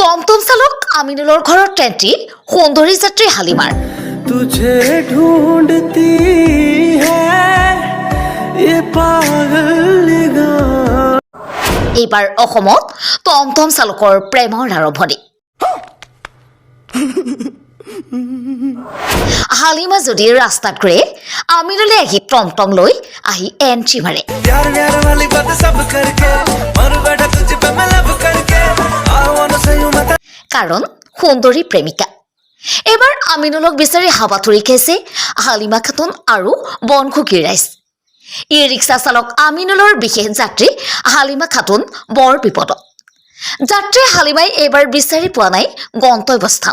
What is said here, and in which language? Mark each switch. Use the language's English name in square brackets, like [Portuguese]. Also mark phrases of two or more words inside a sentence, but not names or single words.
[Assamese] টমটম চালক আমিনুলৰ ঘৰত এণ্ট্ৰি সুন্দৰী যাত্ৰী হালিমাৰ। [Hindi] तुझे ढूंढती है ये पागल निगाह। [Assamese] এইবাৰ অসমত টমটম চালকৰ প্ৰেমৰ আৰম্ভণি। হালিমা যদি ৰাস্তাত ঘূৰে, আমিনুলে আহি টমটম লৈ আহি এণ্ট্ৰি মাৰে। [Hindi] प्यार प्यार वाली बात सब करके मर बैठा तुझ पे मैं लब करके [English] I wanna say you [Hindi] मत [Assamese] কাৰণ সুন্দৰী প্ৰেমিকা। এবাৰ আমিনুলক বিচাৰি হাবাথুৰি খাইছে হালিমা খাতুন আৰু বনখুকী ৰাইজ। ই ৰিক্সা চালক আমিনুলৰ বিশেষ যাত্ৰী হালিমা খাতুন বৰ বিপদত। যাত্ৰী হালিমাই এইবাৰ বিচাৰি পোৱা নাই গন্তব্যস্থান।